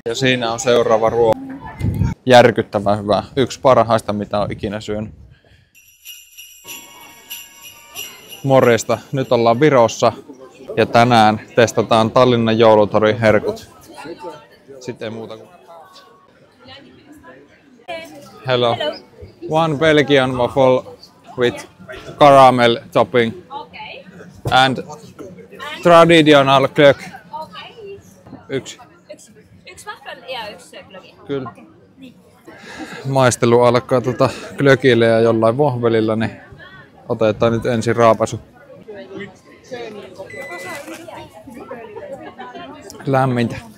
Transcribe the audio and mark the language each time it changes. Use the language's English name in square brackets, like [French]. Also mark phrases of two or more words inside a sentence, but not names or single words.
[Finnish] Ja siinä on seuraava ruoka. Järkyttävän hyvä. Yksi parhaista mitä on ikinä syönyt. Morjesta. Nyt ollaan Virossa ja tänään testataan Tallinnan joulutorin herkut. Sitten ei muuta kuin... [English] Hello. One Belgian waffle with caramel topping. And traditional glögg. [Finnish] Yksi. Yksi waffle ja yksi glöggi. Kyllä. Maistelu alkaa glögillä ja jollain vohvelilla, niin otetaan nyt ensin raapasu. Lämmintä.